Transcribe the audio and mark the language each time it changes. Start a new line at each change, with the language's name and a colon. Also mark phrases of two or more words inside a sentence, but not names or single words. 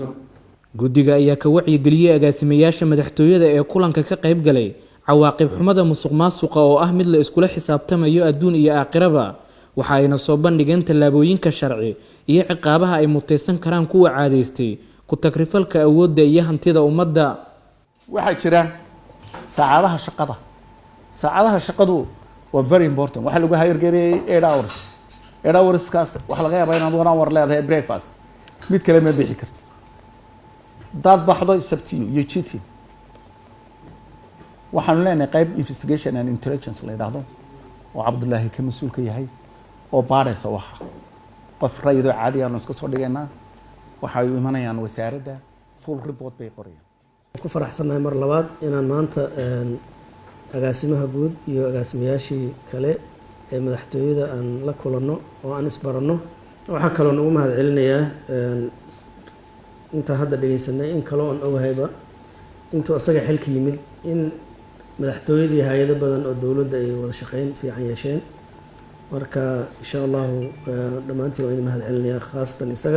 Somali: guddiga ayaa ka wacyigeliyey agaasimayaasha madaxtooyada ee kulanka ka qayb galay cawaaqib xumada musuqmaasuqa oo ah mid la iskula xisaabtamayo adduun iyo aakhiraba waxa ayna soo bandhigeen tallaabooyinka sharci iyo ciqaabaha ay muteysan karaan kuwa caadaystay ku takrifalka awoodda iyo hantida ummadda waxaa jira saacadaha shaqadu waa
English: very important
Somali: waxa lagu hayirgeeyay
English: 8 hours
Somali: kaas waxa laga yaabaa inaad
English: 1 hour
Somali: leedahay breakfast mid kale ma bixi kartid dad baxdo sabtiyo iyo cheating waxaan leenahay qayb
English: investigation and intelligence
Somali: la yiraahdo oo Cabdullaahi ka mas'uul ka yahay oo baaraysa waxa qof raydo caadi ah iska soo dhigaynaa waxa ay imanayaan wasaaradda
English: full report
Somali: bay qorayaan ku faraxsanahay mar labaad inaan maanta agaasimaha guud iyo agaasimayaashii kale ee madaxtooyada aan la kulanno oo aan isbaranno waxaa kaloo nagu mahad celinayaa inta hadda dhageysanay in kale oon ogahayba intuu asaga xilka yimid in madaxtooyadii hay'ado badan oo dowladda ay wada shaqeyn fiican yeesheen marka
Arabic: insha allahu
Somali: dhammaantiin waa idin mahad celinayaa khaasatan isaga